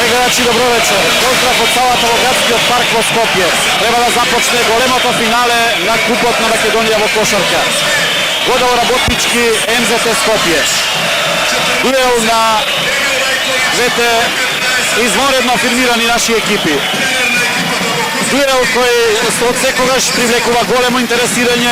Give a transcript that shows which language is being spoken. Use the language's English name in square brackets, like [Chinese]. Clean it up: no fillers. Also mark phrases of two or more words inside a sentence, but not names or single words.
[Macedonian] gledalci, dobro večer. Pozdrav od Salatovo-Gradski od Park vo Skopje. Treba da započne golemото finale na Купот на Македонија во кошарка. Годово работнички МЗТ Скопје. Дуел на двете извонредно афирмирани наши екипи. Дуел кој од секогаш привлекува големо интересирање.